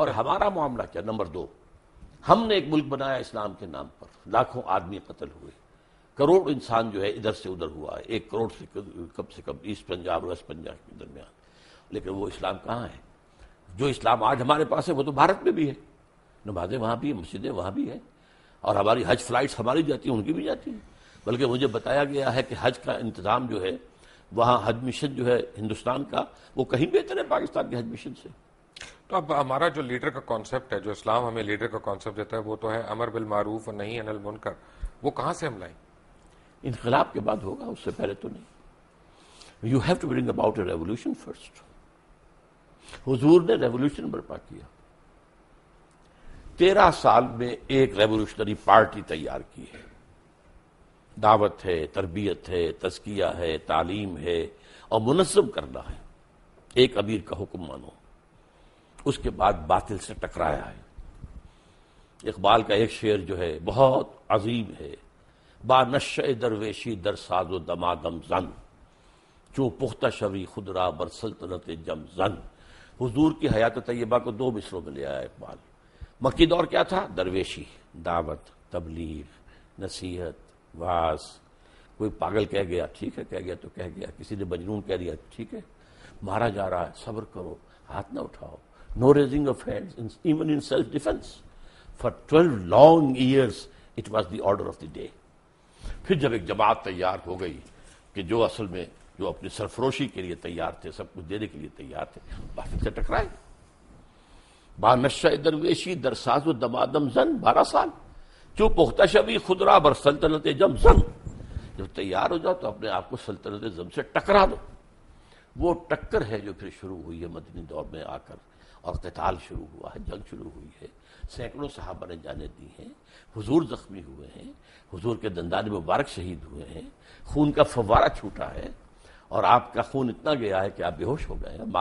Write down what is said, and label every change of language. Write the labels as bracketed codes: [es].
[ur] اور ہمارا معاملہ کیا؟ نمبر 2، ہم نے ایک ملک بنایا اسلام کے نام پر، لاکھوں آدمی قتل ہوئے، کروڑ انسان جو ہے ادھر سے ادھر ہوا ہے، 1 کروڑ سے کم ایسٹ پنجاب اور ویسٹ پنجاب کے درمیان، لیکن وہ اسلام کہاں ہے؟ جو اسلام آج ہمارے پاس ہے وہ تو بھارت میں بھی ہے، نمازیں وہاں بھی ہیں، مسجدیں وہاں بھی ہیں، اور ہماری حج فلائٹس ہماری جاتی ہیں، ان کی بھی جاتی ہیں، بلکہ مجھے بتایا گیا ہے کہ حج کا انتظام جو ہے وہاں حج مشن جو ہے ہندوستان کا وہ کہیں بہتر ہے پاکستان کے حج مشن سے۔ تو اب ہمارا جو لیڈر کا کانسیپٹ ہے، جو اسلام ہمیں لیڈر کا کانسیپٹ دیتا ہے، وہ تو ہے امر بالمعروف اور نہی عن المنکر، وہ کہاں سے ہم لائیں؟ انقلاب کے بعد ہوگا، اس سے پہلے تو نہیں۔ [en] You have to bring about a revolution first. [ur] حضور نے ریولوشن برپا کیا. 13 سال میں ایک ریولوشنری پارٹی تیار کی ہے. دعوت ہے، تربیت ہے، تزکیہ ہے، تعلیم ہے اور منظم کرنا ہے. ایک امیر کا حکم مانو. اس کے بعد باطل سے ٹکرایا ہے. اقبال کا ایک شعر جو ہے بہت عظیم ہے، [fa] با نشہ درویشی در ساز و دمادم زن، چوں پختہ شوی خود را بر سلطنت جم زن. [ur] حضور کی حیات طیبہ کو 2 مصروں میں لے آیا اقبال. مکی دور کیا تھا؟ درویشی، دعوت، تبلیغ، نصیحت، واعظ. کوئی پاگل کہہ گیا، ٹھیک ہے کہہ گیا تو کہہ گیا. کسی نے مجنون کہہ دیا، ٹھیک ہے. مارا جا رہا ہے، صبر کرو، ہاتھ نہ اٹھاؤ. [en] No raising of hands even in self defence. For 12 long years it was the order of the day. [ur] پھر جب ایک جماعت تیار ہو گئی کہ جو اصل میں جو اپنی سرفروشی کے لیے تیار تھے، سب کچھ دینے کے لیے تیار تھے، باطل سے ٹکرائے. [fa] با نشہ درویشی در ساز و دمادم زن، 12 سال. جو پختہ شبی خود را بر سلطنت جم زن. [ur] جب تیار ہو جاؤ تو اپنے آپ کو سلطنت زم سے ٹکرا دو. وہ ٹکر ہے جو پھر شروع ہوئی ہے مدنی دور میں آ کر، اور قتال شروع ہوا ہے، جنگ شروع ہوئی ہے. سینکڑوں صحابہ نے جانیں دی ہیں. حضور زخمی ہوئے ہیں، حضور کے دندان مبارک شہید ہوئے ہیں، خون کا فوارہ چھوٹا ہے، اور آپ کا خون اتنا گیا ہے کہ آپ بے ہوش ہو گئے ہیں.